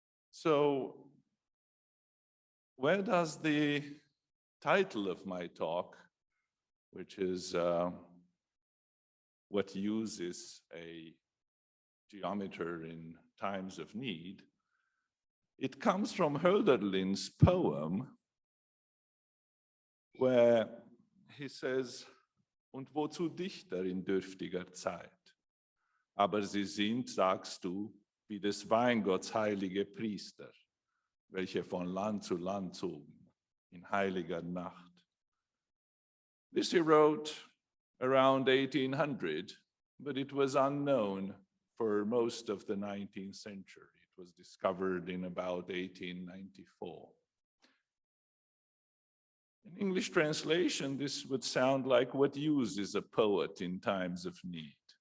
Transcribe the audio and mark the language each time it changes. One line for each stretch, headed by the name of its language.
English: So where does the title of my talk, which is what uses a geometer in times of need, it comes from Hölderlin's poem, where he says,
German: und wozu Dichter in dürftiger Zeit? Aber sie sind, sagst du, wie des Weingotts heilige Priester, welche von Land zu Land zogen, in heiliger Nacht.
English: This he wrote around 1800, but it was unknown for most of the 19th century. It was discovered in about 1894. In English translation, this would sound like, what use is a poet in times of need?